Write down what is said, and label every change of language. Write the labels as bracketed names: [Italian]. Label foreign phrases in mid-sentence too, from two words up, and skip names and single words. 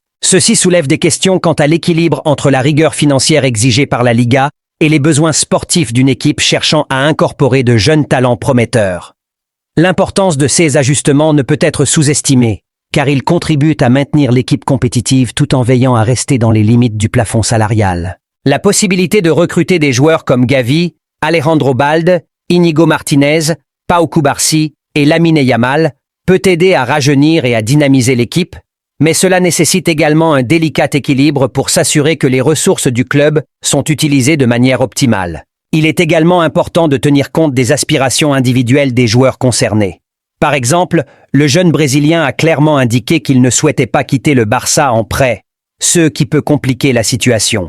[French] Ceci soulève des questions quant à l'équilibre entre la rigueur financière exigée par la Liga et les besoins sportifs d'une équipe cherchant à incorporer de jeunes talents prometteurs. L'importance de ces ajustements ne peut être sous-estimée, car ils contribuent à maintenir l'équipe compétitive tout en veillant à rester dans les limites du plafond salarial. La possibilité de recruter des joueurs comme Gavi, Alejandro Balde, Íñigo Martínez, Pau Cubarsí et Lamine Yamal peut aider à rajeunir et à dynamiser l'équipe, mais cela nécessite également un délicat équilibre pour s'assurer que les ressources du club sont utilisées de manière optimale. Il est également important de tenir compte des aspirations individuelles des joueurs concernés. Par exemple, le jeune Brésilien a clairement indiqué qu'il ne souhaitait pas quitter le Barça en prêt, ce qui peut compliquer la situation.